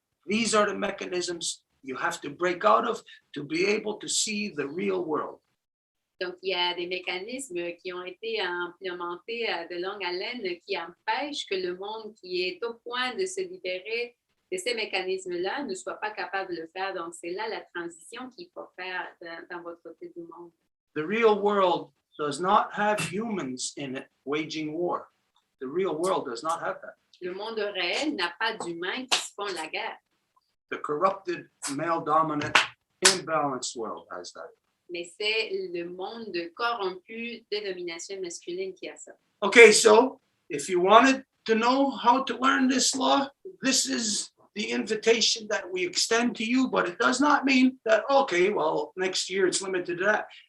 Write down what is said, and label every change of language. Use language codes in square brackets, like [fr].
[en] These are the mechanisms you have to break out of to be able to see the real world. [fr] Donc, il y a des mécanismes qui ont été implémentés de longue haleine qui empêchent que le monde qui est au point de se libérer de ces mécanismes-là ne soit pas capable de le faire. Donc, c'est là la transition qu'il faut faire dans votre côté du monde. [en] The real world does not have humans in it waging war. The real world does not have that. [fr] Le monde réel n'a pas d'humains qui se font la guerre. [en] The corrupted, male-dominant, imbalanced world has that. [fr] Mais c'est le monde corrompu de domination masculine qui a ça. [en] Okay, so if you wanted to know how to learn this law, this is the invitation that we extend to you, but it does not mean that, okay, well, next year it's limited to that.